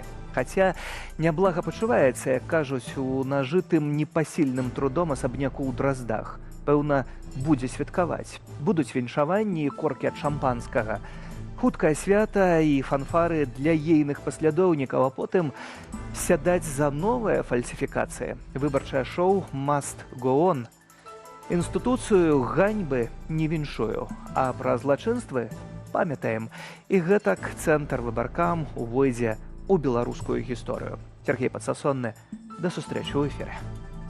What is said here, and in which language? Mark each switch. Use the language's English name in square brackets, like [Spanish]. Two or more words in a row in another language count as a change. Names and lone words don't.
[Belarusian] Хаця няблага пачуваецца, як кажуць, у нажытым непасільным трудом асабняку ў Драздах. Пэўна, будзе святкаваць. Будуць віншаванні і коркі ад шампанскага. Хуткае свята і фанфары для ейных паслядоўнікаў, а потым сядаць за новыя фальсіфікацыі. Выбарчае шоу [English] «Must go on». [Belarusian] Інстытуцыю ганьбы не віншую, а пра злачынствы памятаем. І гэтак Цэнтр Выбаркам увойдзе ў беларускую гісторыю. Сергей Падсасонны, да сустрэчы ў эфіры.